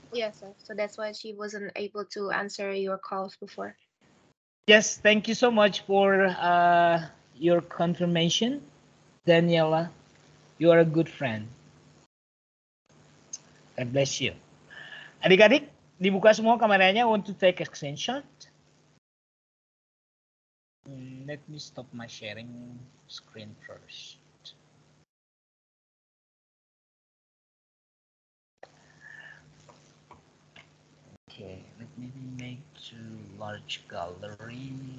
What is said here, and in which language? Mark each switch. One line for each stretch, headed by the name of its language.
English: Yes, sir. So that's why she wasn't able to answer your calls before. Yes, thank you so much for your confirmation, Daniela. You are a good friend. God bless you.
Indonesian: Adik-adik, dibuka semua kameranya.
English: Want to take a screenshot? Let me stop my sharing screen first. Okay, let me make to large gallery.